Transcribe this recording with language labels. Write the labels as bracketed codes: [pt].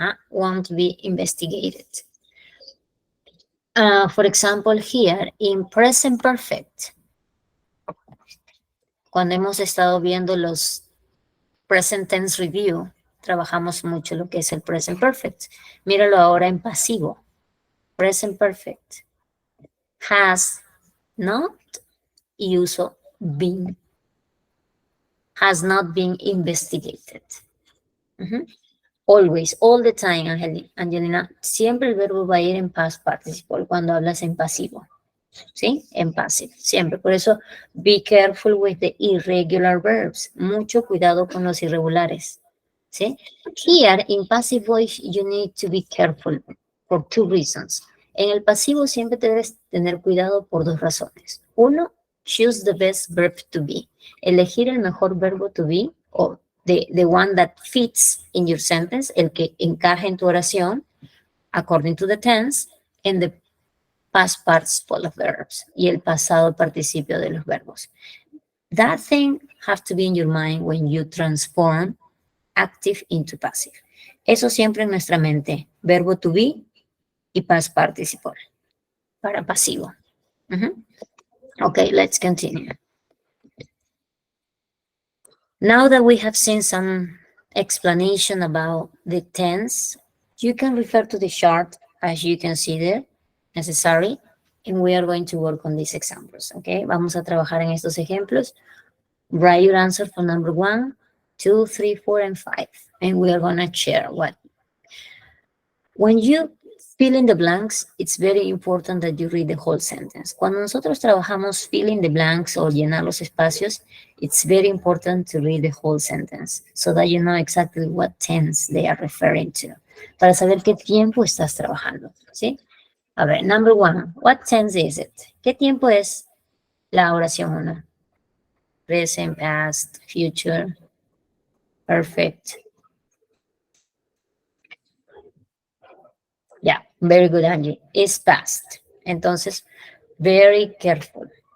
[en] Won't be investigated. For example, here in present perfect, [es] cuando hemos estado viendo los [en] present tense review, [es] trabajamos mucho lo que es el [en] present perfect. [es] Míralo ahora en pasivo. Present perfect. [en] Has not, [es] y uso [en] been. Has not been investigated. Always, all the time, Angelina. [es] Siempre el verbo va a ir en past participle cuando hablas en pasivo. ¿Sí? En passive, siempre. Por eso, [en] be careful with the irregular verbs. [es] Mucho cuidado con los irregulares. ¿Sí? [en] Here, in passive voice, you need to be careful for two reasons. [es] En el pasivo siempre debes tener cuidado por dos razones. [en] Uno, choose the best verb to be. [es] Elegir el mejor verbo to be, [en] o the one that fits in your sentence, [es] el que encaje en tu oración, [en] according to the tense, and the past participle of verbs, [es] y el pasado participio de los verbos. [en] That thing have to be in your mind when you transform active into passive. [es] Eso siempre en nuestra mente, verbo to be y past participle, para pasivo. [en] Okay, let's continue. Now that we have seen some explanation about the tense, you can refer to the chart as you consider necessary, and we are going to work on these examples, okay? [es] Vamos a trabajar en estos ejemplos. [en] Write your answer for number 1, 2, 3, 4, and 5, and we are going to share what. When you fill in the blanks, it's very important that you read the whole sentence. [es] Cuando nosotros trabajamos [en] fill in the blanks [es] o llenar los espacios, [en] it's very important to read the whole sentence so that you know exactly what tense they are referring to. [es] Para saber qué tiempo estás trabajando, ¿sí? A ver, [en] number one. What tense is it? [es] ¿Qué tiempo es la oración 1? [en] Present, past, future, perfect. Yeah, very good, Angie. It's past. Entonces, very careful.